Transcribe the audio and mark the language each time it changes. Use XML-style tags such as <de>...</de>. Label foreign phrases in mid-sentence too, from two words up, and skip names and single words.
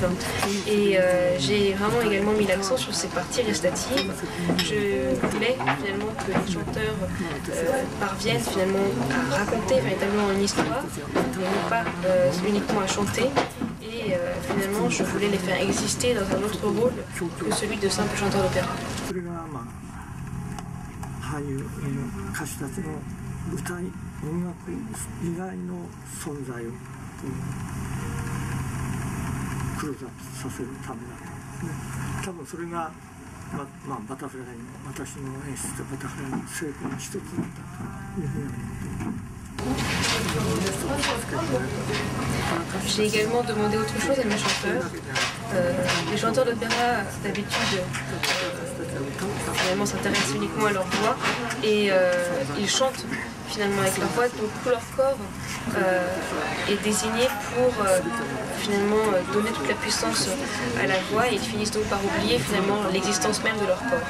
<fr>Et j'ai vraiment également mis l'accent sur ces parties récitatives. Je voulais finalement que les chanteurs parviennent finalement à raconter véritablement une histoire, et non pas uniquement à chanter. Et finalement, je voulais les faire exister dans un autre rôle que celui de simple chanteur d'opéra.</fr> <ja>俳優の歌手たちの歌い音楽以外の存在をクローズアップさせるためだと、ね、多分それが、バタフライの私の演出とバタフライの成功の一つだったというふうに思っています。</ja> <fr>J'ai également demandé autre chose à mes chanteurs. Les chanteurs d'opéra, d'habitude, finalement s'intéressent uniquement à leur voix et ils chantent finalement avec leur voix, donc tout leur corps est désigné pour finalement donner toute la puissance à la voix et ils finissent donc par oublier finalement l'existence même de leur corps.</fr>